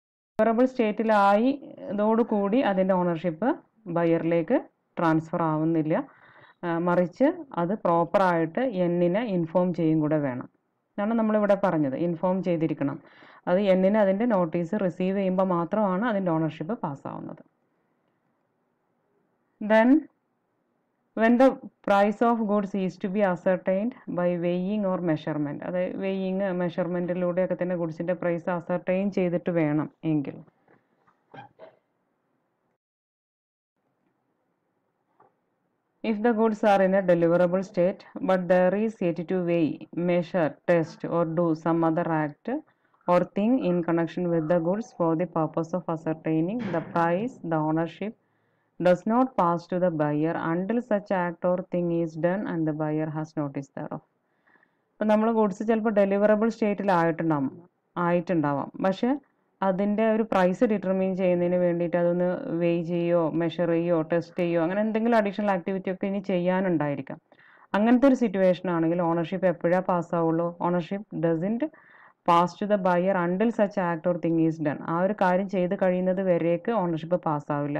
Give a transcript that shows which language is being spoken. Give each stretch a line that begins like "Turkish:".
Malayalam: Deliverable സ്റ്റേറ്റിലായി ഇതോടുകൂടി അതിൻ്റെ ownership ബയറിലേക്ക് transfer ആവുന്നില്ല, മറിച്ച് അത് പ്രോപ്പറായിട്ട് എന്നിനെ ഇൻഫോം ചെയ്യും കൂടെ വേണം. ഇതാണ് നമ്മളിവിടെ പറഞ്ഞത്, ഇൻഫോം ചെയ്തിരിക്കണം. അത് എന്നിനെ അതിൻ്റെ നോട്ടീസ് റിസീവ് ചെയ്യുമ്പോൾ മാത്രമാണ് അതിൻ്റെ ownership പാസ്സാവുന്നത്.
English: Then when the price of goods is to be ascertained by weighing or measurement,
Malayalam: അതായത് വെയിങ് മെഷർമെൻറ്റിലൂടെയൊക്കെ തന്നെ ഗുഡ്സിൻ്റെ പ്രൈസ് അസർട്ടൈൻ ചെയ്തിട്ട് വേണം എങ്കിൽ,
English: if the goods are in a deliverable state but there is yet to weigh, measure, test or do some other act or thing in connection with the goods for the purpose of ascertaining the price, the ownership does not pass to the buyer until such act or thing is done and the buyer has notice thereof.
Malayalam: അപ്പം നമ്മൾ goods ചിലപ്പോൾ deliverable സ്റ്റേറ്റിലായിട്ടുണ്ടാവാം, പക്ഷെ അതിൻ്റെ ഒരു price determine ചെയ്യുന്നതിന് വേണ്ടിയിട്ട് അതൊന്ന് വെയ് ചെയ്യോ, മെഷർ ചെയ്യോ, ടെസ്റ്റ് ചെയ്യോ, അങ്ങനെ എന്തെങ്കിലും അഡീഷണൽ ആക്ടിവിറ്റി ഒക്കെ ഇനി ചെയ്യാനുണ്ടായിരിക്കാം. അങ്ങനത്തെ ഒരു സിറ്റുവേഷൻ ആണെങ്കിൽ ഓണർഷിപ്പ് എപ്പോഴാണ് പാസ്സാവുള്ളൂ,
English: Ownership doesn't pass to the buyer until such act or thing is done.
Malayalam: ആ ഒരു കാര്യം ചെയ്ത് കഴിയുന്നത് വരേക്ക് ഓണർഷിപ്പ് പാസ്സാവില്ല.